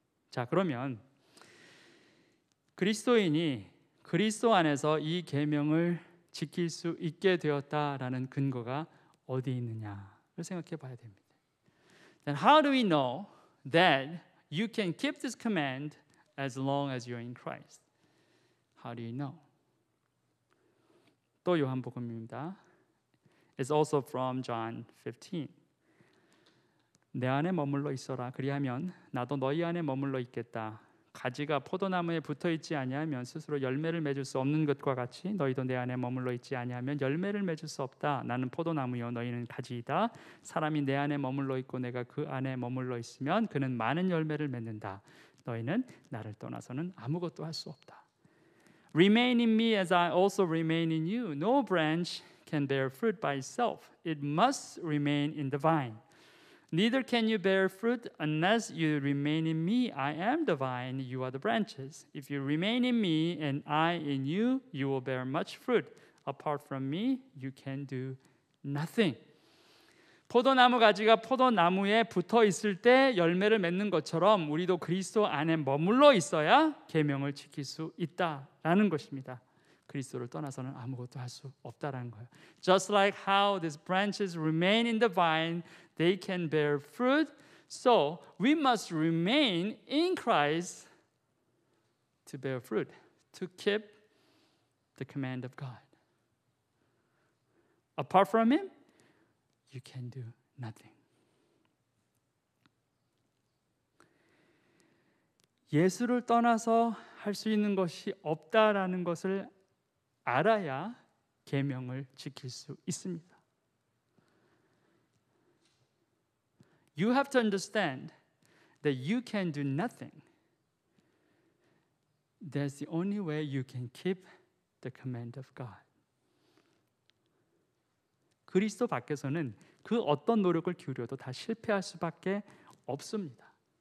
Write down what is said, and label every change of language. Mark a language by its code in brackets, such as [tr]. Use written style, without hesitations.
[ko] 자, 그러면 그리스도인이 그리스도 안에서 이 계명을 지킬 수 있게 되었다라는 근거가 어디 있느냐를 생각해 봐야 됩니다. [en] Then how do we know that you can keep this command as long as you're in Christ? How do you know? [ko] 또 요한복음입니다. [en] It's also from John 15. [ko] 내 안에 머물러 있어라. 그리하면 나도 너희 안에 머물러 있겠다. 가지가 포도나무에 붙어 있지 아니하면 스스로 열매를 맺을 수 없는 것과 같이 너희도 내 안에 머물러 있지 아니하면 열매를 맺을 수 없다. 나는 포도나무요 너희는 가지이다. 사람이 내 안에 머물러 있고 내가 그 안에 머물러 있으면 그는 많은 열매를 맺는다. 너희는 나를 떠나서는 아무것도 할 수 없다. [en] Remain in me as I also remain in you. No branch can bear fruit by itself. It must remain in the vine. Neither can you bear fruit unless you remain in me. I am the vine, you are the branches. If you remain in me and I in you, you will bear much fruit. Apart from me, you can do nothing. [ko] 포도나무 가지가 포도나무에 붙어 있을 때 열매를 맺는 것처럼 우리도 그리스도 안에 머물러 있어야 계명을 지킬 수 있다라는 것입니다. 그리스도를 떠나서는 아무것도 할 수 없다라는 거예요. [en] Just like how these branches remain in the vine, they can bear fruit. So we must remain in Christ to bear fruit, to keep the command of God. Apart from Him, you can do nothing. [ko] 예수를 떠나서 할 수 있는 것이 없다라는 것을 알아야 계명을 지킬 수 있습니다. [en] You have to understand that you can do nothing. That's the only way you can keep the command of God. [ko] 그리스도 밖에서는 그 어떤 노력을 기울여도 다 실패할 수밖에 없습니다.